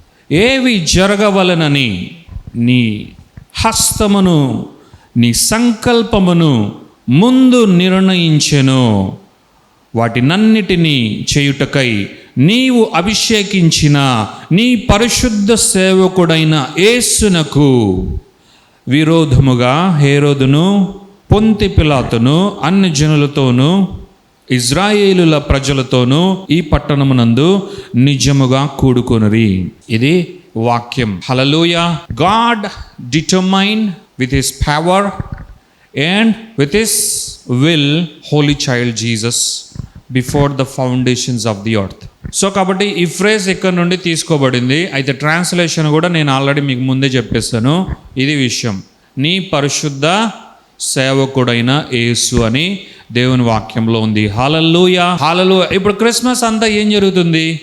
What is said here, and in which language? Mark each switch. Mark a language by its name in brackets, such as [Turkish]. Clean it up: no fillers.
[Telugu] ఏవి జరగవలనని నీ హస్తమును నీ సంకల్పమును ముందు నిర్ణయించెను, వాటినన్నిటినీ చేయుటకై నీవు అభిషేకించిన నీ పరిశుద్ధ సేవకుడైన యేసునకు విరోధముగా హేరోదును పొంతి పిలాతును అన్ని జనులతోనూ ఇజ్రాయేలుల ప్రజలతోనూ ఈ పట్టణమునందు నిజముగా కూడుకొనిరి. ఇది వాక్యం. హల్లెలూయా. [English] God determine with his power and with his will holy child Jesus before the foundations of the earth. [Telugu] So కాబట్టి ఈ ఫ్రేజ్ ఇక్కడ నుండి తీసుకోబడింది. అయితే ట్రాన్స్లేషన్ కూడా నేను ఆల్రెడీ మీకు ముందే చెప్పేస్తాను. ఇది విషయం, నీ పరిశుద్ధ సేవకుడైన యేసు అని దేవుని వాక్యంలో ఉంది. హల్లెలూయా, హల్లెలూయా. ఇప్పుడు క్రిస్మస్ అంతా ఏం జరుగుతుంది?